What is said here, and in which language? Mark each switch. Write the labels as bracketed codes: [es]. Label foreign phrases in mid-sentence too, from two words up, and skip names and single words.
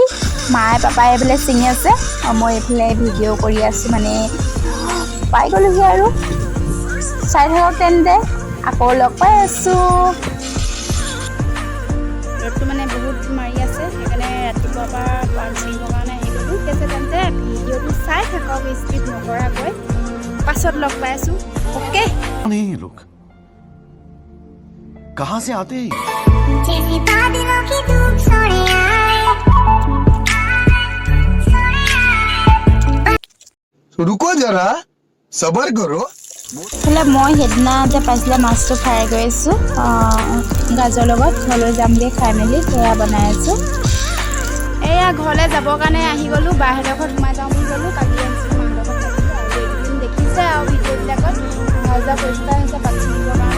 [as] মায়ে পাপাই এইফালে ছিঙি আছে আৰু মই এইফালে ভিডিঅ' কৰি আছোঁ, মানে পাই গ'লোহি আৰু চাই থাকক তেন্তে, আকৌ লগ পাই আছোঁ। ৰ'দটো মানে বহুত মাৰি আছে, সেইকাৰণে ৰাতিপুৱাৰ পৰা পাত ছিঙিবৰ কাৰণে আহি গ'লোঁ। ঠিক আছে তেন্তে ভিডিঅ'টো চাই থাকক স্কিপ নকৰাকৈ, পাছত লগ পাই আছোঁ। অ'কে। [hi] कहां से आते हैं? रुको जरा सबर करो। [as] মই সেইদিনা যে পাইছিলে মাছটো ফ্ৰাই কৰি আছোঁ গাজৰ লগত, ঘৰলৈ যাম দিয়ে খাই মেলি সেয়া বনাই আছোঁ। এয়া ঘৰলৈ যাবৰ কাৰণে আহি গ'লোঁ, বাহিৰৰ ঘৰত সোমাই যাওঁ বুলি গ'লোঁ। কালি আহিছিলোঁ মাহঁতৰ ঘৰত থাকিলোঁ আৰু এইকেইদিন দেখিছে আৰু ভিডিঅ'বিলাকত সহজা পৰিষ্কাৰ হৈছে পাত ছিঙিবৰ কাৰণে।